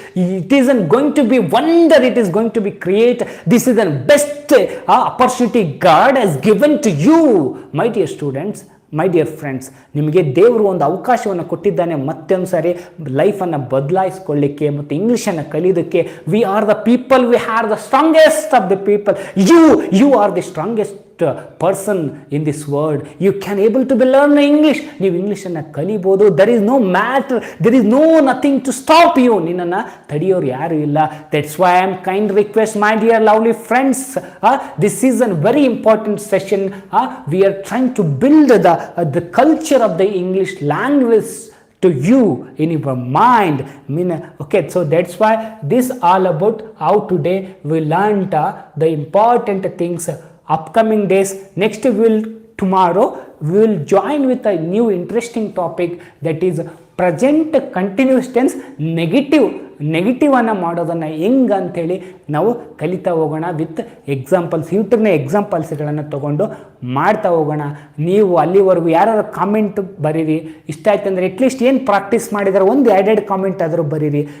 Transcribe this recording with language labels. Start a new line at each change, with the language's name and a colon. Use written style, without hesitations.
English: It isn't going to be wonder, it is going to be create. This is the best opportunity God has given to you, my dear students, my dear friends.
Kannada: ನಿಮಗೆ ದೇವರು ಒಂದು ಅವಕಾಶವನ್ನು ಕೊಟ್ಟಿದ್ದಾನೆ ಮತ್ತೊಂದು ಸಾರಿ ಲೈಫನ್ನು ಬದಲಾಯಿಸ್ಕೊಳ್ಳಿಕ್ಕೆ ಮತ್ತು ಇಂಗ್ಲೀಷನ್ನು ಕಲಿಯೋದಕ್ಕೆ.
English: We are the people, we are the strongest of the people. You are the strongest person in this world. You can able to be learn English.
Kannada: ನೀವು ಇಂಗ್ಲೀಷನ್ನು ಕಲಿಬೋದು.
English: There is no matter, there is no nothing to stop you.
Kannada: ನಿನ್ನನ್ನು ತಡೆಯೋರು ಯಾರು ಇಲ್ಲ.
English: That's why I am kind request my dear lovely friends, this is an very important session. We are trying to build the culture of the English language to you in your mind. Okay, so that's why this all about how today we learned the important things. Upcoming days, next tomorrow we will join with a new interesting topic, that is present continuous tense
Kannada: negative ಅನ್ನು ಮಾಡೋದನ್ನು ಹೆಂಗೆ ಅಂಥೇಳಿ ನಾವು ಕಲಿತಾ ಹೋಗೋಣ. With examples, ಯೂಟ್ಯೂಬ್ನ ಎಕ್ಸಾಂಪಲ್ಸ್ಗಳನ್ನು ತೊಗೊಂಡು ಮಾಡ್ತಾ ಹೋಗೋಣ. ನೀವು ಅಲ್ಲಿವರೆಗೂ ಯಾರು ಕಾಮೆಂಟ್ ಬರೀರಿ. ಇಷ್ಟ ಆಯ್ತು ಅಂದರೆ ಅಟ್ಲೀಸ್ಟ್ ಏನು ಪ್ರಾಕ್ಟೀಸ್ ಮಾಡಿದಾರೆ ಒಂದು ಎರಡೆರಡು ಕಾಮೆಂಟ್ ಆದರೂ ಬರೀರಿ.